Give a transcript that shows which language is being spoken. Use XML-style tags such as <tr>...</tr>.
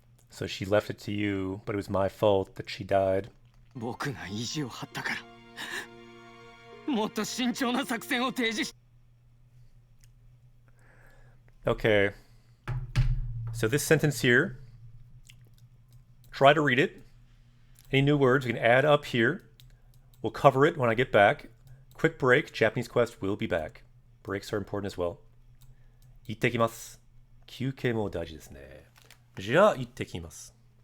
<en>So she left it to you, but it was my fault that she died.</en> <ja>僕が意地を張ったからもっと慎重な作戦を提示し</ja> <en>Okay. So this sentence here, try to read it. Any new words we can add up here. We'll cover it when I get back. Quick break. Japanese Quest will be back. Breaks are important as well.</en> <ja>行ってきます。休憩も大事ですね。じゃあ行ってきます。</ja>